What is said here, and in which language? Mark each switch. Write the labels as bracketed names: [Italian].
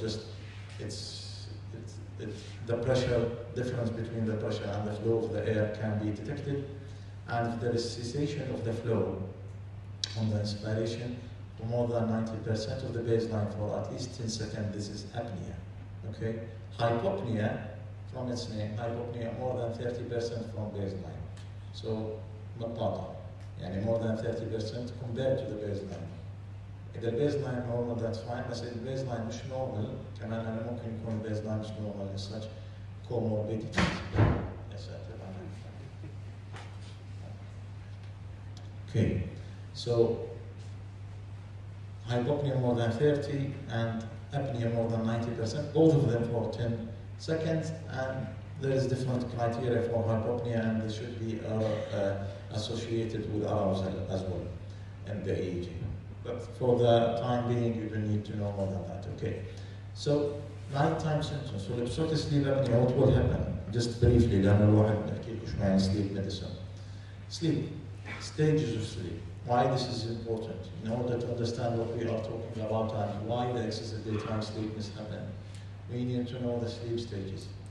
[English] Just it's the pressure difference between the pressure and the flow of the air can be detected, and if there is cessation of the flow on the inspiration for more than 90% of the baseline for at least 10 seconds, this is apnea. Okay? Hypopnea, from its name, hypopnea more than 30% from baseline. [Arabic] So, مطاطة. [English] يعني more than 30% compared to the baseline. [Arabic] إذا البيزلاين normal, [English] that's fine, [Arabic] بس إذا البيزلاين مش normal, كمان أنا ممكن يكون البيزلاين مش normal [English] as such comorbidity. Yes, okay, so hypopnea more than 30 and apnea more than 90%, both of them for 10 seconds, and there is different criteria for hypopnea, and they should be associated with arousal as well in the EEG. But for the time being, you don't need to know more than that. Okay. So nighttime symptoms. So obstructive sleep apnea, what will happen? Just briefly, [Arabic] لأن الواحد نحكي لكم شوي عن sleep medicine. [English] Sleep, stages of sleep. Why this is important? In order to understand what we are talking about and why the excessive daytime sleepiness happen, we need to know the sleep stages.